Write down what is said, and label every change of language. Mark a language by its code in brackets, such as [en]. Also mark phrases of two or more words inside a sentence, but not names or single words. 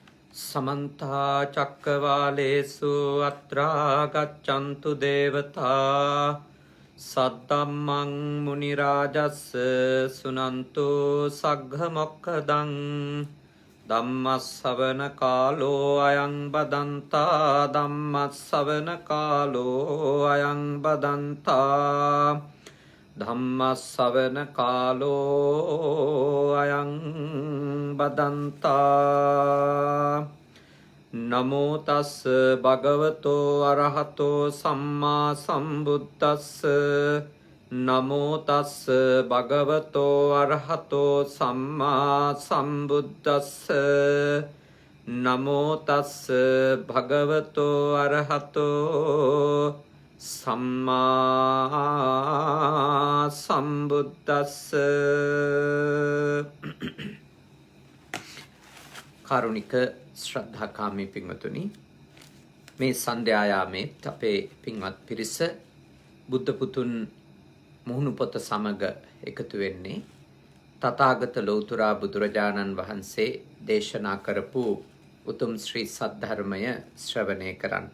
[pi] समन्ता चक्रवालेषु अत्रा गच्छन्तु देवता सद्धम्मं मुनिराजस्य सुनन्तु सग्घमोक्खदं धम्मස්සවන කාලෝ අයං බදන්තා ධම්මස්සවන කාලෝ අයං බදන්තා ධම්මස්සවන කාලෝ අයං බදන්තා නමෝ තස් භගවතෝ අරහතෝ සම්මා සම්බුද්දස්ස නමෝ තස් භගවතෝ අරහතෝ සම්මා සම්බුද්දස්ස නමෝ තස් භගවතෝ අරහතෝ සම්මා සම්බුද්දස්ස. [si] කාරුණික ශ්‍රද්ධාකාමී පින්වතුනි, මේ සන්ධ්‍යායාමේත් අපේ පින්වත් පිරිස බුද්ධ පුතුන් මුහුණු පොත සමග එකතු වෙන්නේ තථාගත ලෞතුරා බුදුරජාණන් වහන්සේ දේශනා කරපු උතුම් ශ්‍රී සද්ධර්මය ශ්‍රවණය කරන්නට.